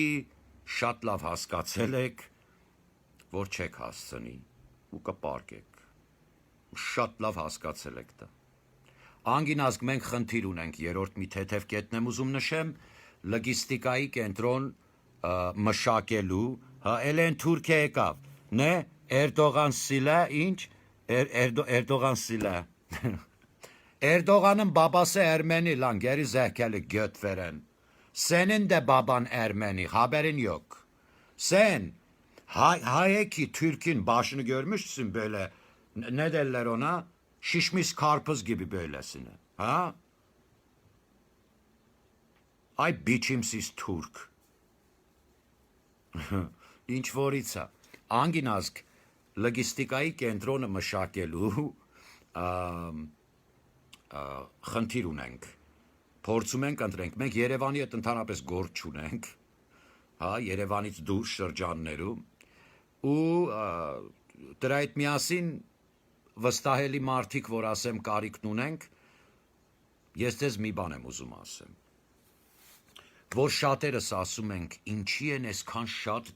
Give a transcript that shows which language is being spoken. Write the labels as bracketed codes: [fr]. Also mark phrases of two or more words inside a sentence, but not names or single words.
[hy] շատ լավ հասկացել եք, որ չեք հասցնի ու կպարկեք։ Շատ լավ հասկացել եք դա։ Անգինազգ մենք խնդիր ունենք, երրորդ մի թեթև կետն եմ ուզում նշեմ, լոգիստիկայի կենտրոն մշակելու, Էլեն Թուրքիա եկավ, նե, Էրդողան սիլա, ինչ, Էրդողան սիլա, [tr] Էրդողանın babası Ermeni lan, geri zekalı göt veren. Senin de baban Ermeni, haberin yok. Sen, Hayeki Türk'ün başını görmüşsün böyle, ne derler ona? Şişmiş karpuz gibi böylesine. Ha? Ay biçimsiz Türk. [hy] Ինչ որից է։ Անգինազգ լոգիստիկայի կենտրոնը մշակելու խնդիր ունենք։ Փորձում ենք ընտրենք։ Մենք Երևանի հետ ընդհանրապես գործ չունենք, հա, Երևանից դուրս շրջաններում ու դրա հետ միասին վստահելի մարդիկ, որ ասեմ կարիքն ունենք, ես դες մի բան եմ ուզում ասեմ, որ շատերս ասում ենք, ինչի են այսքան շատ